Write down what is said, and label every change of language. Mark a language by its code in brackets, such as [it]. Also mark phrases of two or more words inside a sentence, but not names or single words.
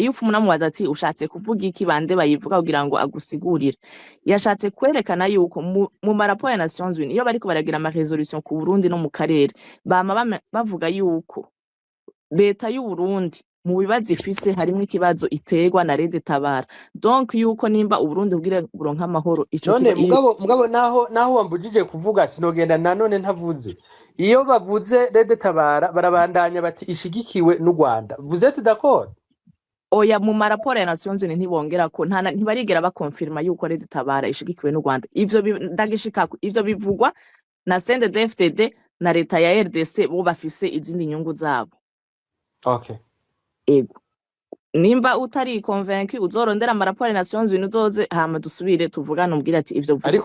[rn] Iyo ufumuna mubaza ati ushatse kuvuga iki bande bayivuga kugira ngo agusigurire, yashatse kwerekana yuko mu marapo ya Nations Unies iyo bariko baragira ama resolution ku Burundi no mu karere bama bavuga yuko leta y'u Burundi mu bibazo ifise harimo ikibazo iterwa na Rede Tabara. Donc yuko nimba Uburundi bwire buronka amahoro ico none mugabo naho wambujije kuvuga sinogenda nanone ntavuze. Iyo bavuze Rede Tabara barabandanya bati ishigikiwe n'u Rwanda. [fr] Vous êtes d'accord? [rn] Oya mu maraporo ya Nations Unies ntibongera ko ntibarigera bakonfirma yuko Rede Tabara ishigikiwe n'u Rwanda. Ivyo ndagishika ivyo bivugwa na CNDD-FDD na leta ya RDC bo bafise izindi nyungu zabo. Okay. Ego nimba utari convaincu uzorondera amaraporo Nations Unies uzoze hama dusubire tuvugane umbwire ati ivyo vuga